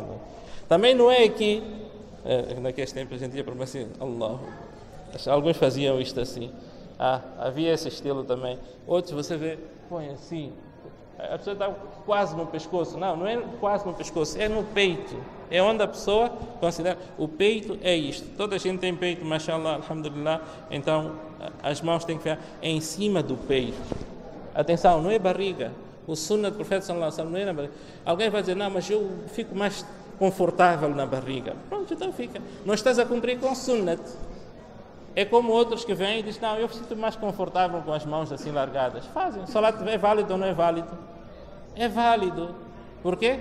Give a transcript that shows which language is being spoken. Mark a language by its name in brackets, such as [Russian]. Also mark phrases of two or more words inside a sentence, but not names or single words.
[Portuguese] Também não é aqui, naqueles tempos a gente ia para assim, Allah. Alguns faziam isto assim. Havia esse estilo também. Outros você vê, põe assim. A pessoa está quase no pescoço. Não é quase no pescoço, é no peito. É onde a pessoa considera. O peito é isto. Toda a gente tem peito, [Arabic] ما شاء الله، الحمد لله. [Portuguese] Então as mãos têm que ficar em cima do peito. Atenção, não é barriga. O sunnah do profeta [Arabic] صلى الله عليه وسلم [Portuguese] não é na barriga. Alguém vai dizer, não, mas eu fico mais confortável na barriga. Pronto, então fica. Não estás a cumprir com o sunnat. É como outros que vêm e dizem, não, eu sinto mais confortável com as mãos assim largadas. Fazem. O salat é válido ou não é válido? É válido. Por quê?